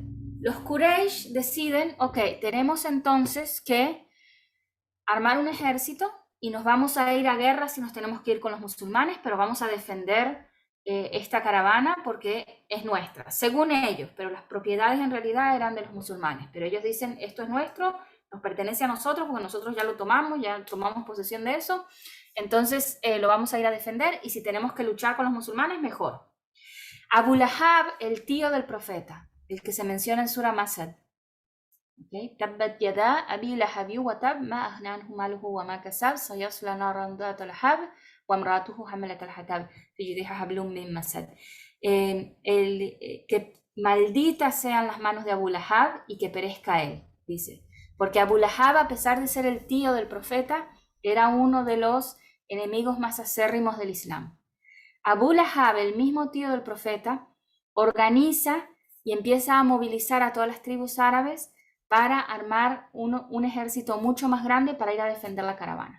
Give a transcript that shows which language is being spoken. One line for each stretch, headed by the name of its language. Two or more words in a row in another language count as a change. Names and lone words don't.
Spanish: Los Quraysh deciden, ok, tenemos entonces que armar un ejército y nos vamos a ir a guerra si nos tenemos que ir con los musulmanes, pero vamos a defender esta caravana porque es nuestra, según ellos, pero las propiedades en realidad eran de los musulmanes, pero ellos dicen, esto es nuestro, nos pertenece a nosotros porque nosotros ya lo tomamos, ya tomamos posesión de eso, entonces lo vamos a ir a defender y si tenemos que luchar con los musulmanes, mejor. Abu Lahab, el tío del profeta, el que se menciona en Sura Masad.
Arabic: تبت يدا أبي لهب وتب ما أغنى عنه ماله وما كسب سيصلى نارا ذات لهب وامرأته حملة الحطب في جيدها حبل من مسد.
Spanish: Que malditas sean las manos de Abu Lahab y que perezca él, dice. Porque Abu Lahab, a pesar de ser el tío del profeta, era uno de los enemigos más acérrimos del Islam. Abu Lahab, el mismo tío del profeta, organiza y empieza a movilizar a todas las tribus árabes para armar un ejército mucho más grande para ir a defender la caravana.